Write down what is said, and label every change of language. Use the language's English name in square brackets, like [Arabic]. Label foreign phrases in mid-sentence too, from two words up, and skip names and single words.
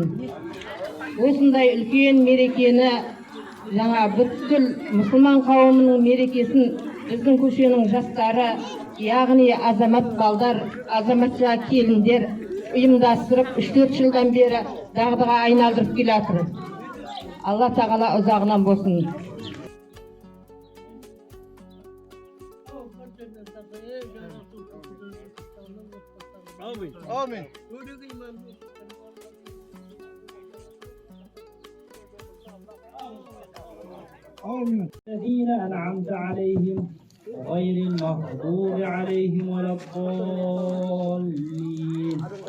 [Kazakh] Осындай үлкен мерекені, жаңа бүткіл мұсылман қауымының мерекесін біздің көшенің жастары, яғни азамат балдар, азаматша келіндер ұйымдастырып 3-4 жылдан бері дағдыға айналдырып келе жатыр. Алла тағала ұзағынан болсын. Amin. [Arabic] الذين أنعمت عليهم غير المغضوب عليهم ولا الضالين.